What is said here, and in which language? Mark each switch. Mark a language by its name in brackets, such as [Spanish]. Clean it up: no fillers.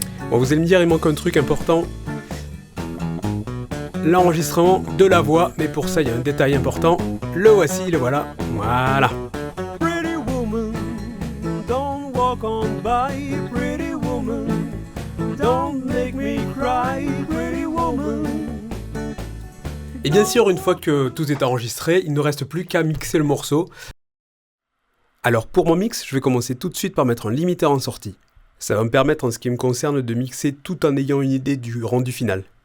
[French] Bon, vous allez me dire, il manque un truc important. L'enregistrement de la voix, mais pour ça, il y a un détail important. Le voici, le voilà. Voilà. [English] Pretty woman, don't walk on by. Pretty woman, don't make me cry. Pretty woman. [French] Et bien sûr, une fois que tout est enregistré, il ne reste plus qu'à mixer le morceau. Alors pour mon mix, je vais commencer tout de suite par mettre un limiteur en sortie. Ça va me permettre, en ce qui me concerne, de mixer tout en ayant une idée du rendu final.